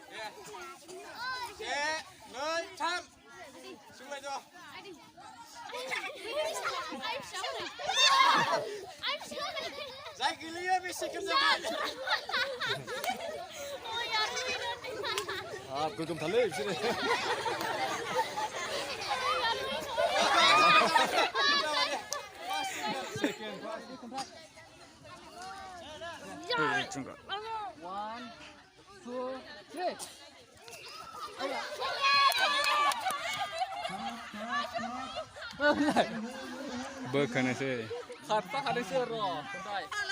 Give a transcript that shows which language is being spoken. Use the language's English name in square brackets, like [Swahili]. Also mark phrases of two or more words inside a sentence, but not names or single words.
[Bodo] से नै थाम सोंलायद' जाय गोलैयो बे सेकेन्ड जाबाय गोगोमथारलै बिसोरो [English] One, two, three. [Bodo] बोखानोसै खारफाखादोंसो र' खन्थाइ